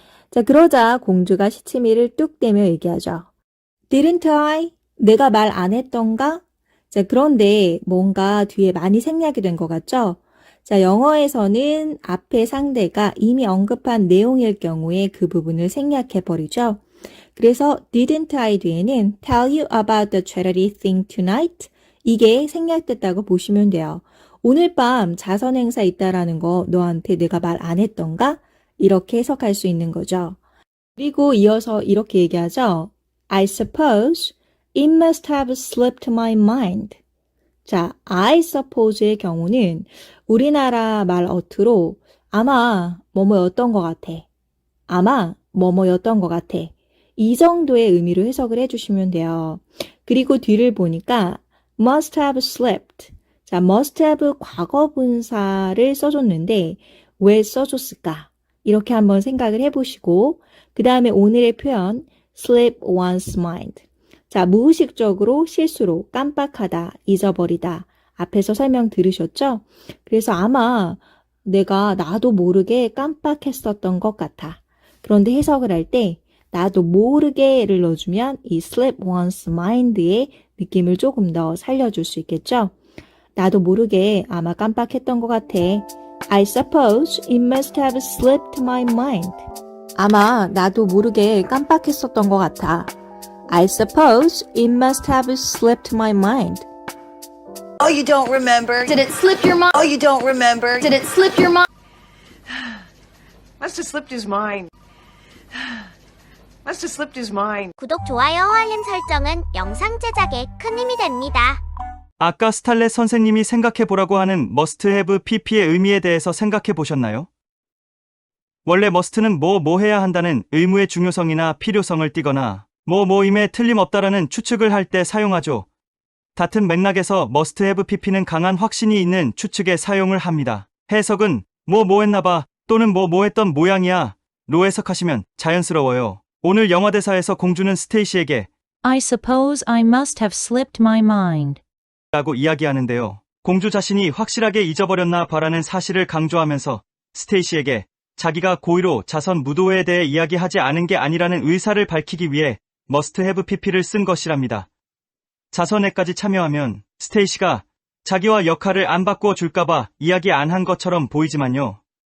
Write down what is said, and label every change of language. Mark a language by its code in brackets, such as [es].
[ko] 자, 그러자 공주가 시치미를 뚝 떼며 얘기하죠. [en] Didn't I? [ko] 내가 말 안 했던가? 자, 그런데 뭔가 뒤에 많이 생략이 된 것 같죠? 자, 영어에서는 앞에 상대가 이미 언급한 내용일 경우에 그 부분을 생략해버리죠. 그래서 [en] didn't I [ko] 뒤에는 [en] tell you about the charity thing tonight? [ko] 이게 생략됐다고 보시면 돼요. 오늘 밤 자선 행사 있다라는 거 너한테 내가 말 안 했던가? 이렇게 해석할 수 있는 거죠. 그리고 이어서 이렇게 얘기하죠. [en] I suppose it must have slipped my mind. [ko] 자, [en] I suppose [ko] 의 경우는 우리나라 말 어투로 아마 뭐뭐였던 것 같아. 아마 뭐뭐였던 것 같아. 이 정도의 의미로 해석을 해주시면 돼요. 그리고 뒤를 보니까 [en] must have slipped. [ko] 자, must have 과거 분사를 써줬는데 왜 써줬을까? 이렇게 한번 생각을 해보시고 그 다음에 오늘의 표현 [en] slip one's mind. [ko] 자, 무의식적으로 실수로 깜빡하다, 잊어버리다. 앞에서 설명 들으셨죠? 그래서 아마 내가 나도 모르게 깜빡했었던 것 같아. 그런데 해석을 할 때 나도 모르게를 넣어주면 이 [en] slip one's mind [ko] 의 느낌을 조금 더 살려줄 수 있겠죠? 나도 모르게 아마 깜빡했던 것 같아. [en] I suppose it must have slipped my mind. [ko] 아마 나도 모르게 깜빡했었던 것 같아. [en] I suppose it must have slipped my mind. Oh, you don't remember? Did it slip your mind? Oh, you don't remember? Did it slip your mind? Must have slipped his mind. Must have slipped his mind. [ko] 구독, 좋아요, 알림 설정은 영상 제작에 큰 힘이 됩니다. 아까 스탈렛 선생님이 생각해보라고 하는 must have pp의 의미에 대해서 생각해보셨나요? 원래 must는 뭐 해야 한다는 의무의 중요성이나 필요성을 띠거나 뭐임에 틀림없다라는 추측을 할 때 사용하죠. 같은 맥락에서 must have pp는 강한 확신이 있는 추측에 사용을 합니다. 해석은 뭐 했나봐 또는 뭐 했던 모양이야 로 해석하시면 자연스러워요. 오늘 영화대사에서 공주는 스테이시에게 [en] I suppose I must have slipped my mind. [ko] 라고 이야기하는데요. 공주 자신이 확실하게 잊어버렸나 봐라는 사실을 강조하면서 스테이시에게 자기가 고의로 자선 무도회에 대해 이야기하지 않은 게 아니라는 의사를 밝히기 위해 must have pp를 쓴 것이랍니다. 자선회까지 참여하면 스테이시가 자기와 역할을 안 바꾸어 줄까봐 이야기 안 한 것처럼 보이지만요.